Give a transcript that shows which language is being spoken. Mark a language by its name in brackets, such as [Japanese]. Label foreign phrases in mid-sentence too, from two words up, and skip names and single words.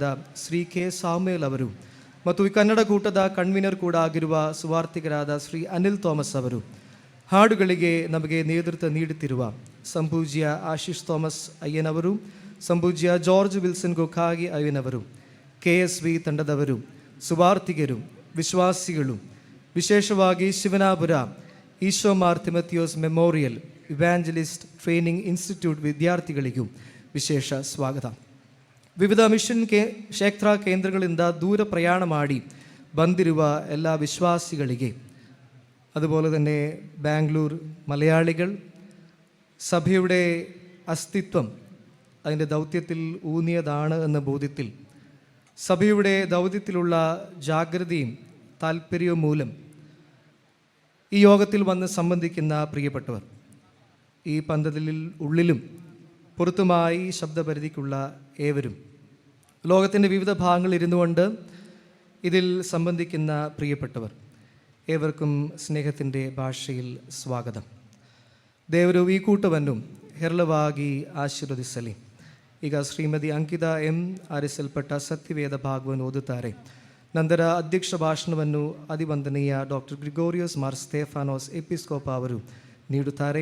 [Kannada] ಶ್ರೀ ಕೆ ಸಾಮ್ಯಲ್ ಅವರು ಮತ್ತು ಈ ಕನ್ನಡ ಕೂಟದ ಕನ್ವೀನರ್ ಕೂಡ ಆಗಿರುವ ಸುವಾರ್ತಿಗರಾದ ಶ್ರೀ ಅನಿಲ್ ಥಾಮಸ್ ಅವರು, ಹಾಡುಗಳಿಗೆ ನಮಗೆ ನೇತೃತ್ವ ನೀಡುತ್ತಿರುವ ಸಂಪೂಜ್ಯ ಆಶೀಶ್ ಥಾಮಸ್ ಅಯ್ಯನವರು, ಸಂಪೂಜ್ಯ ಜಾರ್ಜ್ ವಿಲ್ಸನ್ ಗೋಕಾಗಿ ಅಯ್ಯನವರು, KSV ತಂಡದವರು, ಸುವಾರ್ತಿಗರು, ವಿಶ್ವಾಸಿಗಳು, ವಿಶೇಷವಾಗಿ ಶಿವನಾಪುರ ಈಶೋ ಮಾರ್ ತಿಮಥಿಯೋಸ್ ಮೆಮೋರಿಯಲ್ ಇವ್ಯಾಂಜಲಿಸ್ಟ್ ಟ್ರೈನಿಂಗ್ ಇನ್ಸ್ಟಿಟ್ಯೂಟ್ ವಿದ್ಯಾರ್ಥಿಗಳಿಗೂ ವಿಶೇಷ ಸ್ವಾಗತ. ವಿವಿಧ ಮಿಷನ್ ಕ್ಷೇತ್ರ ಕೇಂದ್ರಗಳಿಂದ ದೂರ ಪ್ರಯಾಣ ಮಾಡಿ ಬಂದಿರುವ ಎಲ್ಲ ವಿಶ್ವಾಸಿಗಳಿಗೆ, [Malayalam] അതുപോലെ തന്നെ ബാംഗ്ലൂർ മലയാളികൾ, സഭയുടെ അസ്തിത്വം അതിൻ്റെ ദൗത്യത്തിൽ ഊന്നിയതാണ് എന്ന ബോധ്യത്തിൽ സഭയുടെ ദൗത്യത്തിലുള്ള ജാഗ്രതയും താല്പര്യവും മൂലം ഈ യോഗത്തിൽ വന്ന് സംബന്ധിക്കുന്ന പ്രിയപ്പെട്ടവർ, ഈ പന്തലിൽ ഉള്ളിലും പുറത്തുമായി ശബ്ദപരിധിക്കുള്ള ഏവരും, ലോകത്തിൻ്റെ വിവിധ ഭാഗങ്ങളിൽ ഇരുന്നുകൊണ്ട് ഇതിൽ സംബന്ധിക്കുന്ന പ്രിയപ്പെട്ടവർ ഏവർക്കും സ്നേഹത്തിന്റെ [Kannada] ಭಾಷೆಯಲ್ಲಿ ಸ್ವಾಗತ. ದೇವರು ಈ ಕೂಟವನ್ನು ಹೇರಳವಾಗಿ ಆಶೀರ್ವದಿಸಲಿ. ಈಗ ಶ್ರೀಮತಿ ಅಂಕಿತಾ M ಆರಿಸಲ್ಪಟ್ಟ ಸತ್ಯವೇದ ಭಾಗವನ್ನು ಓದುತ್ತಾರೆ. ನಂತರ ಅಧ್ಯಕ್ಷ ಭಾಷಣವನ್ನು ಅಧಿವಂದನೀಯ ಡಾಕ್ಟರ್ ಗ್ರಿಗೋರಿಯಸ್ ಮಾರ್ ಸ್ಟೇಫಾನೋಸ್ ಎಪಿಸ್ಕೋಪ ಅವರು ನೀಡುತ್ತಾರೆ.